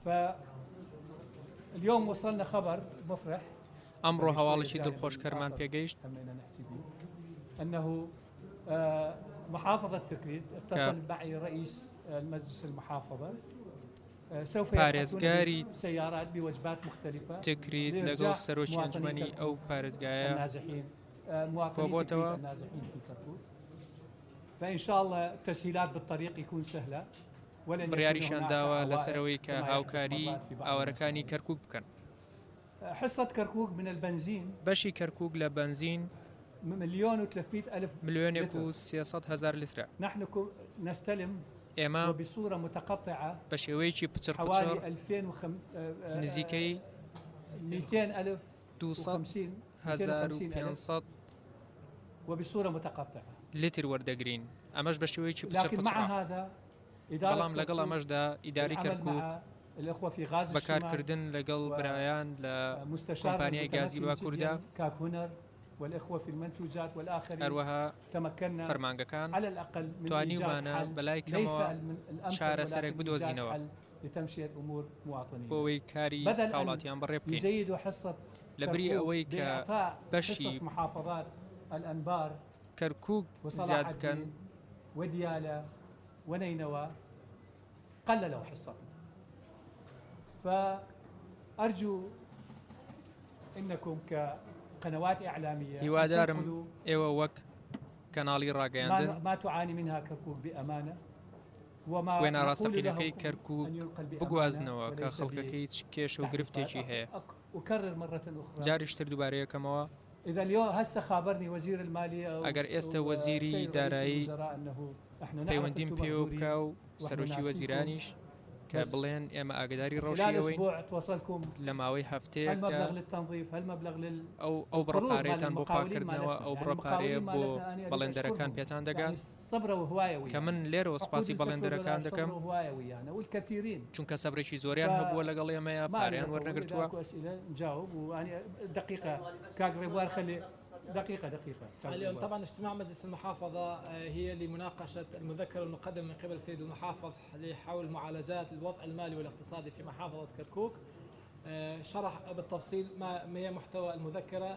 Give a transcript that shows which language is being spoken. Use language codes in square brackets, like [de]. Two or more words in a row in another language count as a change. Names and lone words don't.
[ar] اليوم وصلنا خبر مفرح. [ckb] أمره هواڵێکی دڵخۆشکەرمان پێگەیشت [ar] أنه محافظة تكريت اتصل معي رئيس المجلس المحافظة سوف يأخذون سيارات بوجبات مختلفة [ckb] تكريت لەگەڵ سەرۆکی ئەنجومەنی ئەو پارێزگایە [ar] النازحين مواطني النازحين في كركوك، فإن شاء الله التسهيلات بالطريق يكون سهلة. [ckb] بڕیاریشان داوە لەسەرەوەی کە هاوکاری ئاوارەکانی کەرکووک بکەن. [ar] حصة كركوك من البنزين [ckb] بەشی کەرکووک لە بنزین 1,300,000 ملیۆنێک لترە. [ar] نحن نستلم [ckb] ئێمە [ar] بصورة متقطعة [ckb] بە شێوەیەکی پچڕ نزیکەی 250,000 [ar] وبصورة متقطعة [ckb] لتر وەردەگرین، ئەمەش بە شێوەیەکی پچڕ. بەڵام لەگەڵ ئەمەشدا ئیداری کەرکووک [ar] الأخوة في غاز [ckb] بەکارکردن لەگەڵ برایان لە کۆمپانیای گازی باکووردا [ar] كاك هونر والإخوة في المنتوجات والآخرين [ckb] هەروەها [ar] تمكنا [ckb] فەرمانگەکان [ar] على الأقل من [ckb] توانیمانە بەلای کەمەوە چارەسەرێک بدۆزینەوە [ar] لتمشية أمور مواطنين [ckb] بۆەوەی کاری هاوڵاتیان بەڕێ بکەین [ar] يزيد حصة [ckb] لەبری ئەوەی کە بەشی [ar] محافظات الأنبار [ckb] کەرکووک زیاد بکەن [ar] وديالى ونينوى قللوا حصتهم فأرجو إنكم كقنوات إعلامية [ckb] هیوادارم ئێوە وەک کەناڵی ڕاگەیاندن [ar] ما تعاني منها كركوك بأمانة [ckb] وێنە ڕاستەقینەکەی کەرکووک بگوازنەوە کە خەڵکەکەی چ کێشە و گرفتێکی هەیە [ar] أكرر مرة أخرى [ckb] جاریشتر دووبارەیەکەمەوە [ar] إذا اليوم هسه خابرني وزير المالية [ckb] ئەگەر ئێستا وەزیری دارایی پەیوەندیم پێوە بکە و سەرۆکی وەزیرانیش کە بڵێن ئێمە ئاگداری ڕەوشیەوەی لە ماوەی هەفتەیەکدا ئەو بڕۆپارێتان بۆ پاکردنەوە ئەو بڕۆپارەیە بۆ بەڵێندەرەکان پێتان دەگات کە من لێرەوە سپاسی بەڵێندەرەکان دەکەم چونکە سەبرێکی زۆریان هەبووە لەگەڵ ئێمەیە پاریان وەرنەگرتووە. [ar] دقيقة اليوم طبعا اجتماع مجلس المحافظة هي لمناقشة المذكرة المقدمة من قبل السيد المحافظ لحول معالجات الوضع المالي والاقتصادي في محافظة كركوك. شرح بالتفصيل ما هي محتوى المذكرة.